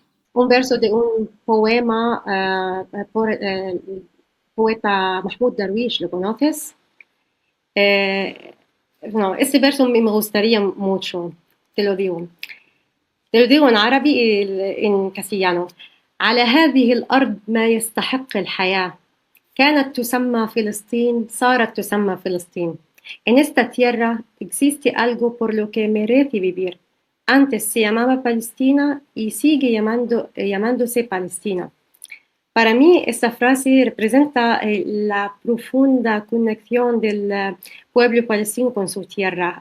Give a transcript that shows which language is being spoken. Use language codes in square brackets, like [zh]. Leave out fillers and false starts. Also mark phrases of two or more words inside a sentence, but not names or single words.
[es] Un verso de un poema por el poeta Mahmoud Darwish, ¿lo conoces? Este verso me gustaría mucho, te lo digo en árabe y en castellano. [ar] على هذه الأرض ما يستحق الحياة كانت تسمى فلسطين صارت تسمى فلسطين. [es] En esta tierra existe algo por lo que merece vivir. Antes se llamaba Palestina y sigue llamándose Palestina. Para mí, esta frase representa la profunda conexión del pueblo palestino con su tierra.